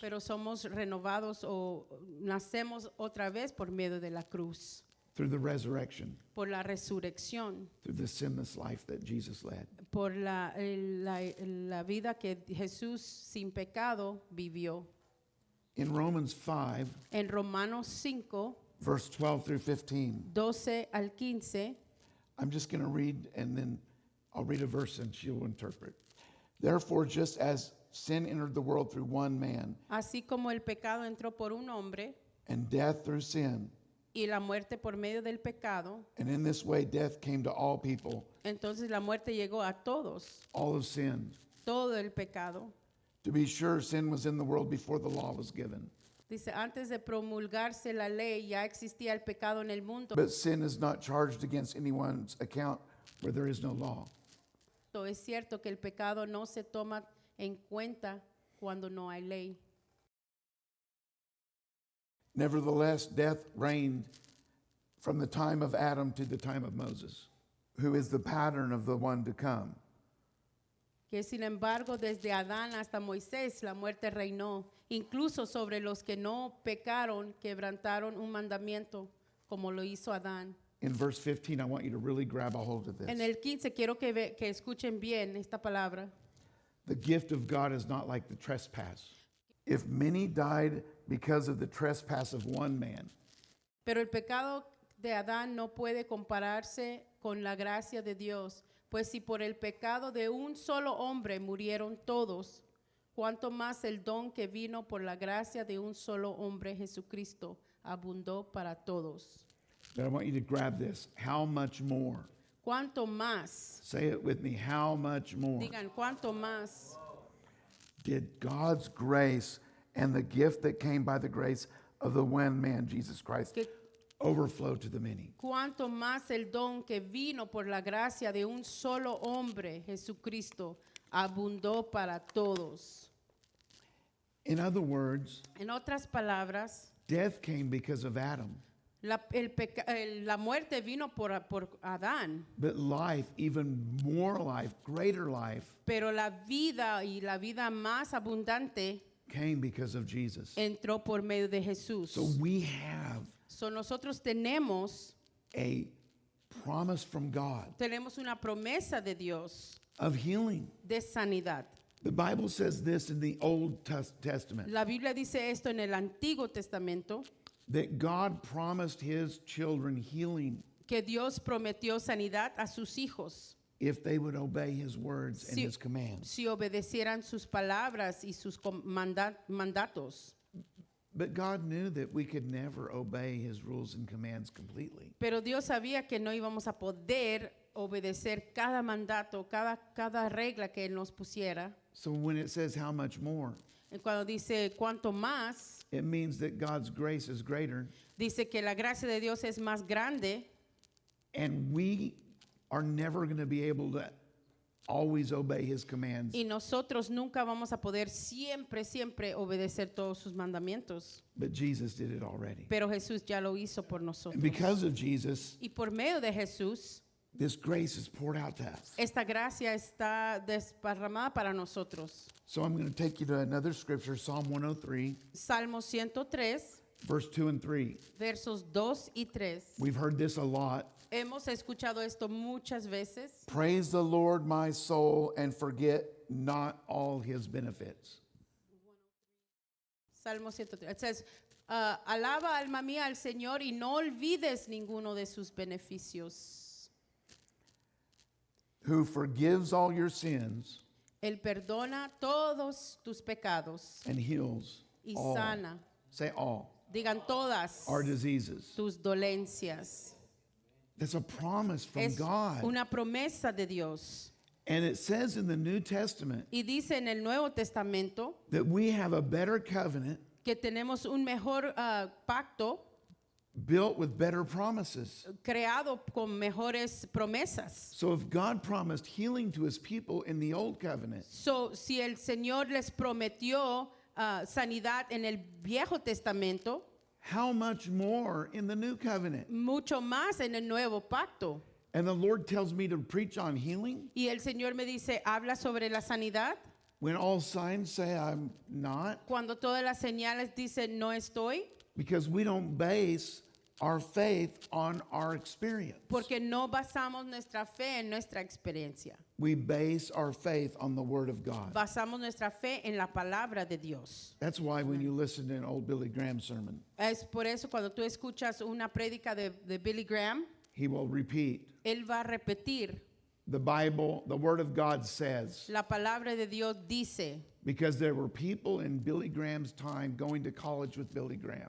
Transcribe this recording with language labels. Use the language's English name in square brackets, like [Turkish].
[Spanish] pero somos renovados o nacemos otra vez por medio de la cruz, [English] Through the resurrection, [Spanish] por la resurrección, [English] through the sinless life that Jesus led. [Spanish] por la vida que Jesús sin pecado vivió. [English] In Romans 5, [Spanish] En Romanos 5, [English] verse 12 through 15, [Spanish] 12 al 15, [English] I'm just going to read and then I'll read a verse and she'll interpret. Therefore, just as sin entered the world through one man, [Spanish] así como el pecado entró por un hombre [English] and death through sin, [Spanish] y la muerte por medio del pecado, [English] and in this way death came to all people, [Spanish] entonces la muerte llegó a todos, [English] all have sinned. [Spanish] todo el pecado. [English] To be sure, sin was in the world before the law was given. [Spanish] Dice, antes de promulgarse la ley ya existía el pecado en el mundo. [English] But sin is not charged against anyone's account where there is no law. [Spanish] Es cierto que el pecado no se toma en cuenta cuando no hay ley. [English] Nevertheless, death reigned from the time of Adam to the time of Moses, who is the pattern of the one to come. [Spanish] Que sin embargo, desde Adán hasta Moisés, la muerte reinó, incluso sobre los que no pecaron, quebrantaron un mandamiento, como lo hizo Adán. [English] in verse 15, I want you to really grab a hold of [Spanish] En [English] this. [Spanish] el 15 quiero que escuchen bien esta palabra. [English] The gift of God is not like the trespass. If many died because of the trespass of one man, [Spanish] Pero el pecado de Adán no puede compararse con la gracia de Dios, pues si por el pecado de un solo hombre murieron todos, cuánto más el don que vino por la gracia de un solo hombre, Jesucristo, abundó para todos. [English] but I want you to grab this. How much more? [Spanish] ¿Cuánto más? [English] Say it with me. How much more [Spanish] Digan, ¿cuánto más? [English] did God's grace and the gift that came by the grace of the one man, Jesus Christ, [Spanish] Que- [English] overflow to the many? [Spanish] ¿Cuánto más el don que vino por la gracia de un solo hombre, Jesucristo, abundó para todos? [English] In other words, [Spanish] En otras palabras, [English] death came because of Adam, [Spanish] la muerte vino por Adán, [English] but life, even more life, greater life, [Spanish] pero la vida y la vida más abundante [English] came because of Jesus. [Spanish] entró por medio de Jesús. [English] So we have [Spanish] So nosotros tenemos [English] a promise from God [Spanish] una promesa de Dios [English] of healing. [Spanish] de sanidad. [English] The Bible says this in the Old Testament, [Spanish] La Biblia dice esto en el Antiguo Testamento, [English] that God promised his children healing [Spanish] que Dios prometió sanidad a sus hijos [English] if they would obey his words and [Spanish] Si- [English] his commands. [Spanish] si obedecieran sus palabras y sus mandatos. [English] But God knew that we could never obey his rules and commands completely. [Spanish] Pero Dios sabía que no íbamos a poder obedecer cada mandato, cada regla que Él nos pusiera. [English] So when it says how much more, [Spanish] Y cuando dice cuánto más, [English] it means that God's grace is greater [Spanish] dice que la gracia de Dios es más grande [English] and we are never going to be able to always obey his commands. [Spanish] y nosotros nunca vamos a poder siempre obedecer todos sus mandamientos. [English] But Jesus did it already. [Spanish] Pero Jesús ya lo hizo por [English] And [Spanish] nosotros. [English] because of Jesus, [Spanish] Y por medio de Jesús, [English] this grace is poured out to us. [Spanish] esta gracia está desparramada para nosotros. [English] So I'm going to take you to another scripture, Psalm 103, [Spanish] Salmo 103, [English] verse 2 and 3. [Spanish] versos 2 y 3. [English] We've heard this a lot. [Spanish] Hemos escuchado esto muchas veces. [English] Praise the Lord, my soul, and forget not all his benefits. [Spanish] Salmo 103. [English] It says, [Spanish] alaba alma mía al Señor y no olvides ninguno de sus beneficios. [English] Who forgives all your sins [Spanish] Él perdona todos tus pecados [English] and heals [Spanish] y [English] all. [Spanish] sana. [English] Say all. [Spanish] Digan todas [English] Our diseases. [Spanish] tus dolencias. [English] That's a promise from [Spanish] Es [English] God. [Spanish] una promesa de Dios. [English] And it says in the New Testament [Spanish] Y dice en el Nuevo Testamento [English] that we have a better covenant [Spanish] que tenemos un mejor pacto [English] built with better promises. [Spanish] creado con mejores promesas. [English] So if God promised healing to his people in the old covenant, [Spanish] So, si el Señor les prometió sanidad en el Viejo Testamento, [English] how much more in the new covenant? [Spanish] mucho más en el Nuevo Pacto. [English] And the Lord tells me to preach on healing [Spanish] Y el Señor me dice, habla sobre la sanidad. [English] when all signs say I'm not, [Spanish] Cuando todas las señales dicen, no estoy, [English] because we don't base our faith on our experience. [Spanish] porque no basamos nuestra fe en nuestra experiencia. [English] We base our faith on the Word of God. [Spanish] Basamos nuestra fe en la palabra de Dios. [English] That's why when you listen to an old Billy Graham sermon, [Spanish] Es por eso cuando tú escuchas una prédica de Billy Graham, [English] he will repeat, [Spanish] él va a repetir, [English] the Bible, the Word of God says, [Spanish] la palabra de Dios dice, [English] because there were people in Billy Graham's time going to college with Billy Graham